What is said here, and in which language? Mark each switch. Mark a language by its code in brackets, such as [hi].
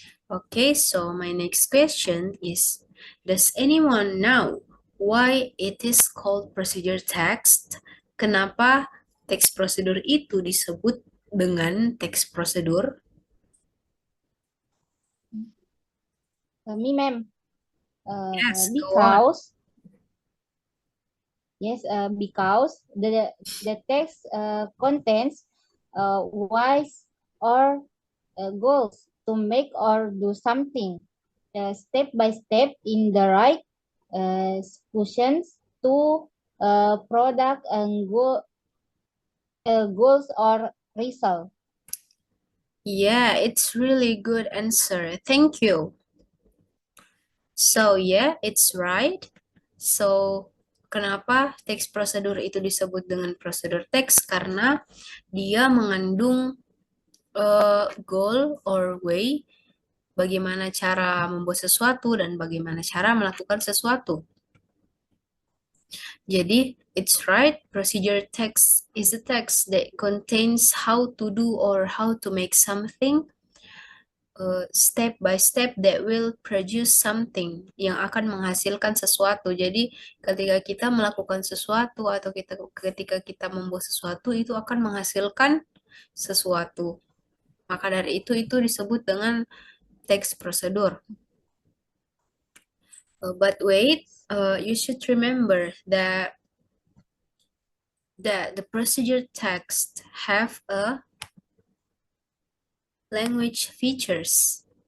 [en] Okay, so my next question is, does anyone know why it is called procedure text? [id] Kenapa teks prosedur itu disebut dengan teks prosedur? [en] Me, ma'am. Yes, go on. Because the text contains whys or goals to make or do something step by step in the right solutions to product and goals or result. Yeah, it's really good answer. Thank you. So yeah, it's right. [id] So kenapa teks prosedur itu disebut dengan prosedur teks? Karena dia mengandung [en] goal or way, [id] bagaimana cara membuat sesuatu dan bagaimana cara melakukan sesuatu. Jadi, [en] it's right, procedure text is a text that contains how to do or how to make something step by step that will produce something, [id] yang akan menghasilkan sesuatu. Jadi, ketika kita melakukan sesuatu atau ketika kita membuat sesuatu, itu akan menghasilkan sesuatu. Maka dari itu disebut dengan teks prosedur. [en] But wait, you should remember that the procedure text have a language features.